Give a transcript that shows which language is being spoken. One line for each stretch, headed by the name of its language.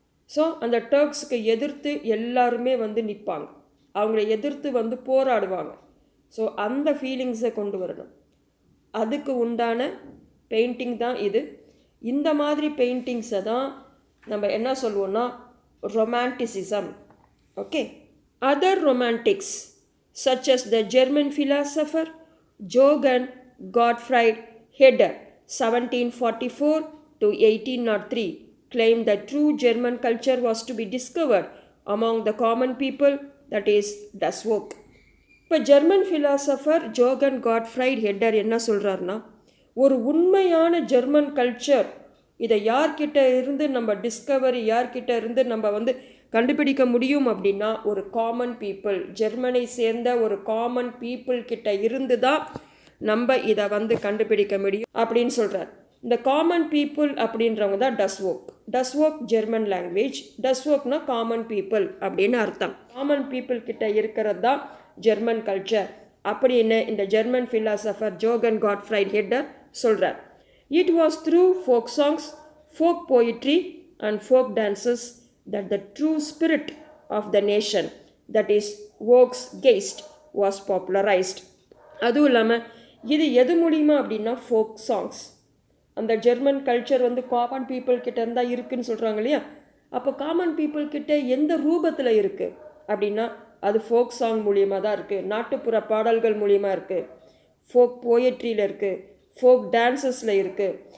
Tamil: So அந்த டர்க்ஸுக்கு எதிர்த்து எல்லாருமே வந்து நிற்பாங்க, அவங்கள எதிர்த்து வந்து போராடுவாங்க. ஸோ அந்த ஃபீலிங்ஸை கொண்டு வரணும். அதுக்கு உண்டான பெயிண்டிங் தான் இது. இந்த மாதிரி பெயிண்டிங்ஸை தான் நம்ம என்ன சொல்லுவோம்னா romanticism. Okay.
English: Other romantics such as the German philosopher Johann Gottfried Herder 1744 to 1803 claimed that true German culture was to be discovered among the common people, that is das Volk.
Tamil: இப்போ German philosopher Johan Gottfried header என்ன சொல்கிறாருன்னா, ஒரு உண்மையான German culture இதை யார்கிட்ட இருந்து நம்ம Discovery, யார்கிட்ட இருந்து நம்ம வந்து கண்டுபிடிக்க முடியும் அப்படின்னா ஒரு காமன் பீப்புள், ஜெர்மனை சேர்ந்த ஒரு காமன் பீப்புள் கிட்ட இருந்து தான் நம்ம இதை வந்து கண்டுபிடிக்க முடியும் அப்படின்னு சொல்கிறார். இந்த காமன் பீப்புள் அப்படின்றவங்க தான் டஸ்வோக். டஸ்வோக் ஜெர்மன் லாங்குவேஜ், டஸ்வோக்னா காமன் பீப்புள் அப்படின்னு அர்த்தம். காமன் பீப்புள் கிட்ட இருக்கிறது தான் ஜெர்மன் கல்ச்சர் அப்படின்னு இந்த German philosopher Johan Gottfried header சொல்கிறார்.
English: It was through folk songs, folk poetry and folk dances that the true spirit of the nation, that is Volksgeist, was popularized.
Tamil: அதுவும் இல்லாமல் இது எது மூலிமா அப்படின்னா ஃபோக் சாங்ஸ். அந்த ஜெர்மன் கல்ச்சர் வந்து காமன் பீப்புள் கிட்ட இருந்தால் இருக்குதுன்னு சொல்கிறாங்க இல்லையா. அப்போ காமன் பீப்புள் கிட்ட எந்த ரூபத்தில் இருக்குது அப்படின்னா அது ஃபோக் சாங் மூலியமாக தான் இருக்குது, நாட்டுப்புற பாடல்கள் மூலியமாக இருக்குது, ஃபோக் போயட்ரியில் இருக்குது, ஃபோக் டான்ஸஸில் இருக்குது.